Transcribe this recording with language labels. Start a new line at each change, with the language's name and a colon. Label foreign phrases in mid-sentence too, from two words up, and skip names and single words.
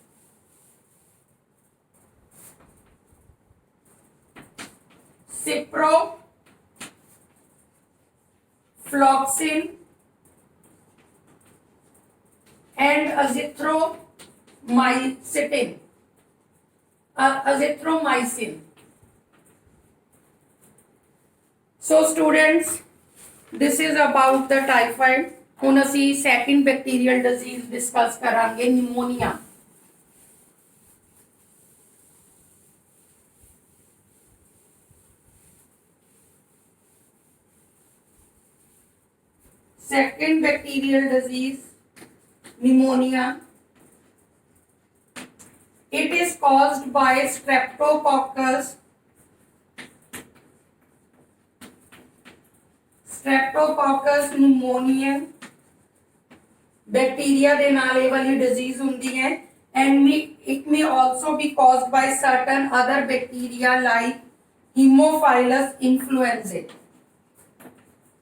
English: ciprofloxacin and azithromycin। So students, this is about the typhoid।
Punjabi: ਹੁਣ ਅਸੀਂ
English: second bacterial disease discuss
Punjabi: ਕਰਾਂਗੇ, ਨਿਮੋਨੀਆ।
English: second bacterial disease, pneumonia। It is caused by streptococcus pneumoniae
Punjabi: ਬੈਕਟੀਰੀਆ ਦੇ ਨਾਲ ਯੇ ਵਾਲੀ ਡਿਜ਼ੀਜ਼ ਹੁੰਦੀ ਹੈ।
English: and it may also be caused by certain other bacteria like Haemophilus influenzae।